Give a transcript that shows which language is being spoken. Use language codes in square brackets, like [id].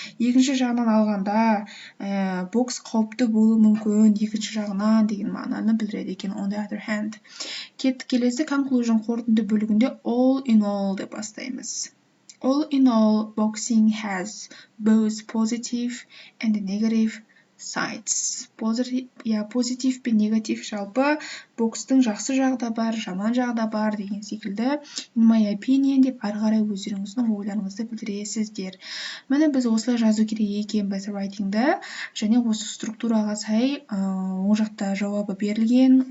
[kk] Екінші жағынан алғанда бокс қауіпті болуы мүмкін екінші жағынан деген мағынаны білдіреді екен on the other hand. Келесі conclusion қорытынды бөлігінде all in all деп бастаймыз. [en] All in all, boxing has both positive and negative sides. [kk] Позитив пен негатив жалпы бокстың жақсы жағы да бар, жаман жағы да бар деген секілді. [en] In my opinion [kk] деп ары қарай өздеріңіздің ойларыңызды білдіресіздер. Міне біз осылай жазу керек екенбіз writing-ді, және осы структураға сай оң жақта жауабы берілген.